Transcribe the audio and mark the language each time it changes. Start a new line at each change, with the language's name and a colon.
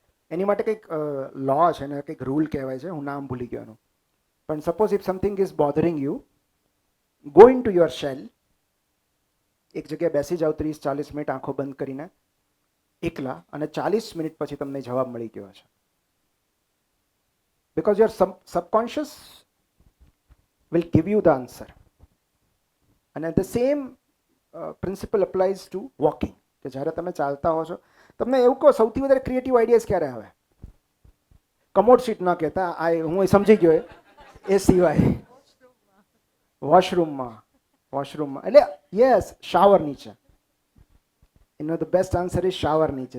Gujarati: એની માટે કંઈક લો છે ને, કંઈક રૂલ કહેવાય છે, હું નામ ભૂલી ગયો એનું. પણ
English: Suppose if something is bothering you, go into your shell.
Gujarati: એક જગ્યાએ બેસી જાઓ 30-40 મિનિટ આંખો બંધ કરીને એકલા, અને 40 મિનિટ પછી તમને જવાબ મળી ગયો છે.
English: Because your subconscious will give you the answer. And the same principle applies to walking.
Gujarati: કે જ્યારે તમે ચાલતા હો છો, તમને એવું કહો સૌથી વધારે ક્રિએટિવ આઈડિયાઝ ક્યારે આવે? કમોડ સીટ ન કહેતા, હું સમજી ગયો એ સિવાય. વોશરૂમમાં એટલે યસ, શાવર નીચે. એનો
English: the best answer is shower
Gujarati: નીચે.